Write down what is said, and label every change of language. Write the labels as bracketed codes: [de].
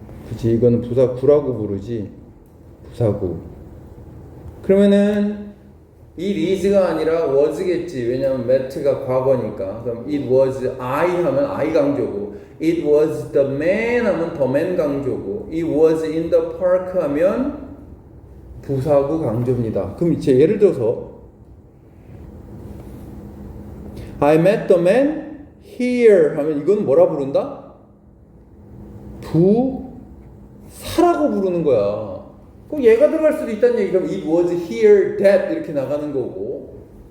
[ko] 그치, 이거는 부사구라고 부르지. 부사구. 그러면은 it is가 아니라 was겠지. 왜냐면 met가 과거니까. 그럼 it was I 하면 I 강조고, it was the man 하면 the man 강조고, [en] it was in the park [ko] 하면 부사구 강조입니다. 그럼 이제 예를 들어서 [en] I met the man here [ko] 하면 이건 뭐라 부른다? 부사라고 부르는 거야. 꼭 얘가 들어갈 수도 있다는 얘기. 그럼 [en] it was here that [ko] 이렇게 나가는 거고.